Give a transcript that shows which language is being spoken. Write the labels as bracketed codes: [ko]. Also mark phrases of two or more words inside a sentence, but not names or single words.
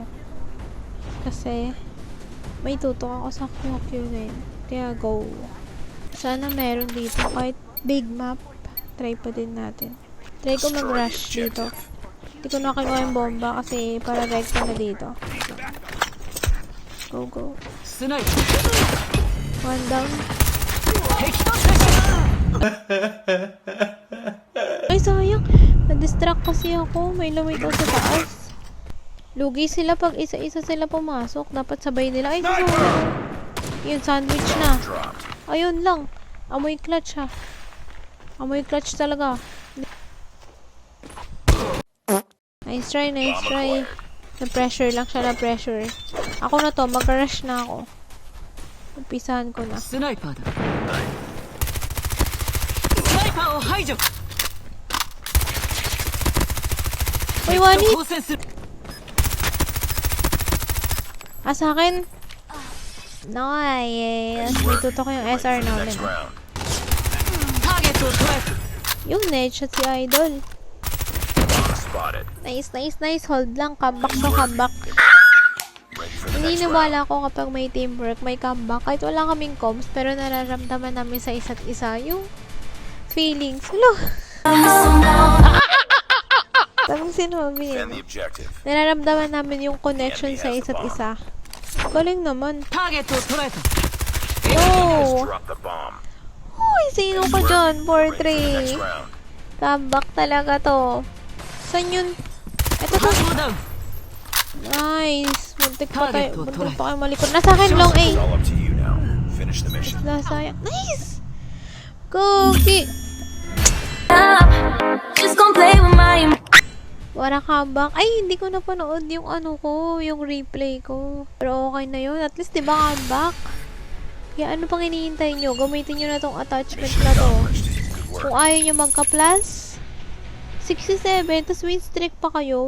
[tl] Kasi may tutok ako sa QQ9. Kaya go. Sana meron dito. Kahit big map, try pa din natin. Try ko mag-rush dito. Hindi ko na kinuha yung bomba kasi para rekta na dito. Go. [ja] スナイ [en] One down. [ja] 敵と接触。 [tl] Ay, sayang. Na-distract kasi ako. May lumit ako sa taas. Lugi sila pag isa-isa sila pumasok. Dapat sabay nila. Ay, sayang. Yun, sandwich na. Ayun lang. Amoy clutch ha. Amoy clutch talaga. [en] Nice try. [tl] Na-pressure lang siya, na-pressure. Ako na to, mag-rush na ako. Umpisahan ko na. [ja] スナイパーだ。スナイパーを排除。 [en] Uy, one hit! [ja] 当選する。 [tl] Sa akin? Nice! May tutok yung SR namin. [en] Next round. [ja] ターゲットを捉えた。 [tl] Yung headshot si Idol. Spotted. Nice. Hold lang. Comeback. [en] Ready for the [tl] Hindi [en] next round. [tl] nawala ako kapag may teamwork, may comeback. Kahit wala kaming comms, pero nararamdaman namin sa isa't isa yung feelings. Hello! Tamang sinabi [en] Defend the [tl] niya. [en] objective. [tl] Nararamdaman namin yung connection sa isa't isa. Galing naman. [ja] ターゲットを捉えた。 Oh! [en] Drop the bomb. [tl] Uy, sino ka dyan? [en] Ready for the 4-3. next round. [tl] Comeback talaga to. Saan yun? Ito to. [ja] タンゴダウン。 [tl] Nice. Muntik pa Target to, kayo malikot. Nasa akin, [en] long A. It's all up to you now. Finish the mission. [tl] Sayang. Nice! Cookie! [en] Just gon' play with my [tl] Wala comeback. Ay, hindi ko napanood yung yung replay ko. Pero okay na yun. At least, diba comeback? Kaya ano pang hinihintay nyo? Gamitin nyo na tong attachment na to. [en] Good [tl] Kung [en] work. [tl] ayaw nyo magka-plus, 67, tapos win streak pa kayo.